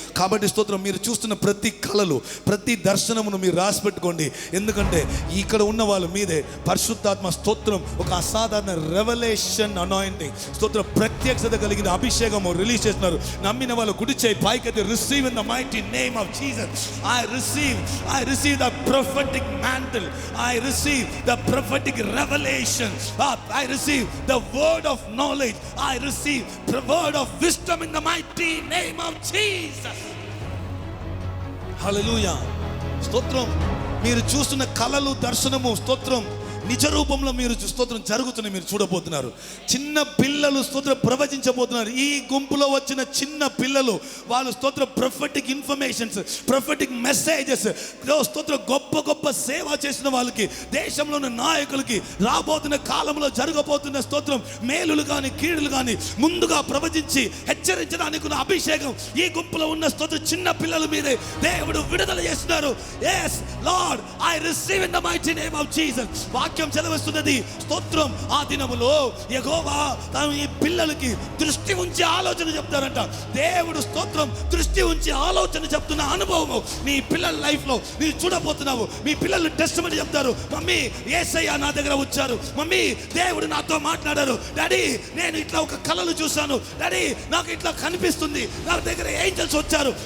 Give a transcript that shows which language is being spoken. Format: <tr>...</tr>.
<te>కాబట్టి స్తోత్రం మీరు చూస్తున్న ప్రతి కళలు, ప్రతి దర్శనమును మీరు రాసి పెట్టుకోండి. ఎందుకంటే ఇక్కడ ఉన్న వాళ్ళు మీదే పరిశుద్ధాత్మ స్తోత్రం ఒక అసాధారణ రెవల్యూషన్ అనాయింటింగ్ స్తోత్రం ప్రత్యక్షత కలిగిన అభిషేకము రిలీజ్ చేస్తున్నారు. నమ్మిన వాళ్ళు కుడి చేయి పైకైతే</te> <en>Receive in the mighty name of Jesus. I receive the prophetic mantle. I receive the prophetic revelation. I receive the word of knowledge. I receive the word of wisdom in the mighty name of Jesus. Hallelujah.</en> <te>స్తోత్రం. మీరు చూస్తున్న కలలు, దర్శనము స్తోత్రం నిజ రూపంలో మీరు స్తోత్రం జరుగుతున్న మీరు చూడబోతున్నారు. చిన్న పిల్లలు స్తోత్రం ప్రవచించబోతున్నారు. ఈ గుంపులో వచ్చిన చిన్న పిల్లలు వాళ్ళు స్తోత్రం ప్రొఫెటిక్ ఇన్ఫర్మేషన్స్, ప్రొఫెటిక్ మెసేజెస్, స్తోత్రం గొప్ప గొప్ప సేవ చేసిన వాళ్ళకి, దేశంలో ఉన్న నాయకులకి రాబోతున్న కాలంలో జరగబోతున్న స్తోత్రం మేలులు కానీ కీడులు కానీ ముందుగా ప్రవచించి హెచ్చరించడానికి ఉన్న అభిషేకం ఈ గుంపులో ఉన్న స్తోత్రం చిన్న పిల్లల మీదే దేవుడు విడుదల చేస్తున్నారు.</te> <en>yes lord I receive in the mighty name of jesus.</en> <te>వాక్యం చదవస్తున్నది స్తోత్రం. ఆ దినములో యెహోవా తాను ఈ పిల్లలకి దృష్టి ఉంచి ఆలోచన చెప్తారంట. దేవుడు స్తోత్రం దృష్టి ఉంచి ఆలోచన చెప్తున్న అనుభవం మీ పిల్లల లైఫ్ లో మీరు చూడబోతున్నావు. మీ పిల్లలు టెస్టిమనీ చెప్తారు, మమ్మీ యేసయ్య నా దగ్గర వచ్చారు, మమ్మీ దేవుడు నాతో మాట్లాడారు, డాడీ నేను ఇట్లా ఒక కళలు చూశాను, డాడీ నాకు ఇట్లా కనిపిస్తుంది, నా దగ్గర ఏంజల్స్ వచ్చారు.</te>